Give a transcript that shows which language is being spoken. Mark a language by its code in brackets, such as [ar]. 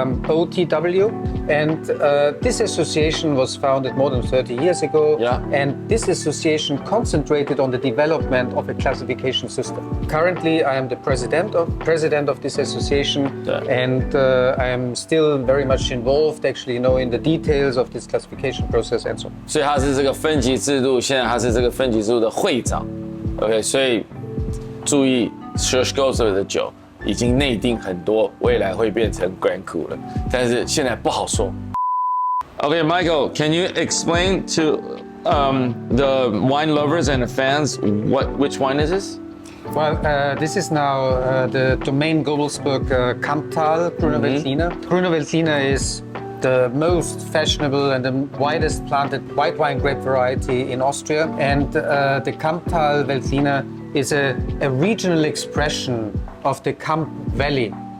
[en] OTW, and this association was founded more than 30 years ago. Yeah. And this association concentrated on the development of a classification system. Currently, I am the president of this association, Yeah. and I am still very much involved, actually, in the details of this classification process and so on. [zh] 所以他是这个分级制度，现在他是这个分级制度的会长。 OK， 所以注意 Schloss Gobelsburg 的酒已经内定很多，未来会变成 Grand Cru 了，但是现在不好说。 [en] Okay, Michael, can you explain to the wine lovers and the fans which wine is this? Well, this is now the domain Gobelsburg Kamptal Grüner Veltliner. Grüner Veltliner is the most fashionable and the widest planted white wine grape variety in Austria, and the Kamptal Veltliner is a regional expression of the Kamp Valley.